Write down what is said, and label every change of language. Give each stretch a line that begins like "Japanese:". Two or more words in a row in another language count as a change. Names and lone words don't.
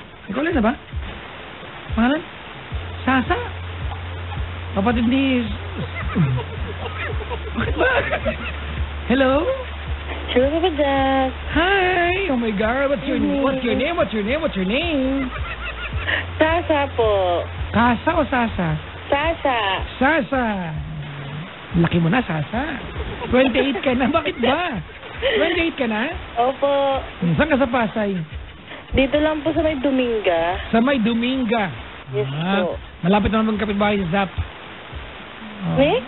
Filipino: Ikaw lang na ba? Pangalan? Sasa? Kapatid ni... Bakit ba? Hello? Hello, Papa Jack. Hi!
English: Oh my God, what's your name? What's your name? What's your name? What's your name?
Filipino: Sasa po. Kasa o Sasa? Sasa. Sasa! Laki mo na, Sasa. 28 ka na, bakit ba? 28 ka na? Opo. Saan ka sa Pasay? Dito lang po sa may Dominga. Sa may Dominga. Yes po. Malapit na naman kapitbahay si Zap. Eh?